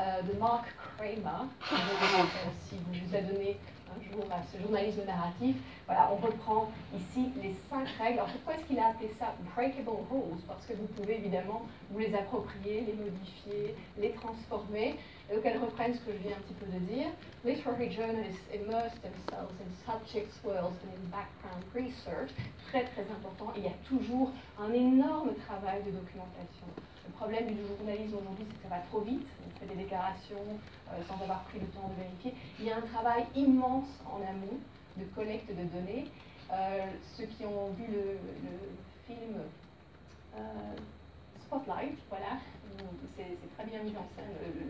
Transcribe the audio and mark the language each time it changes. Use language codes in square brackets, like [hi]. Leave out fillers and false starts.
[fr] De Mark Cramer, si vous vous êtes donné un jour à ce journalisme narratif. Voilà, on reprend ici les 5 règles. Alors pourquoi est-ce qu'il a appelé ça Breakable Rules? Parce que vous pouvez évidemment vous les approprier, les modifier, les transformer. Et donc elles reprennent ce que je viens un petit peu de dire. [en] Literary journalists immerse themselves in subject worlds and in background research. [fr] Très très important. Il y a toujours un énorme travail de documentation. Le problème du journalisme aujourd'hui, c'est que ça va trop vite. On fait des déclarations sans avoir pris le temps de vérifier. Il y a un travail immense en amont de collecte de données. Ceux qui ont vu le film Spotlight, voilà, c'est très bien mis en scène.